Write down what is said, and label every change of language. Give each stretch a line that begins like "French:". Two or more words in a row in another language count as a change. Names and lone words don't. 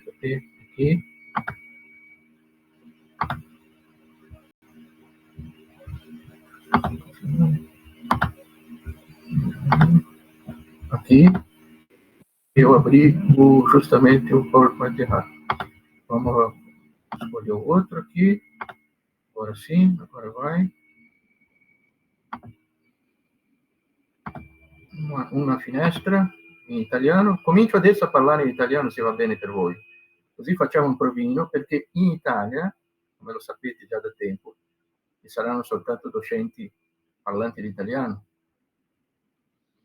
Portuguese: Aqui. Aqui. Eu abri justamente o PowerPoint errado. Vamos escolher o outro aqui. Agora sim, agora vai.
Italian: Una finestra in italiano. Comincio adesso a parlare in italiano se va bene per voi. Così facciamo un provino, perché in Italia, come lo sapete già da tempo, ci saranno soltanto docenti parlanti l'italiano.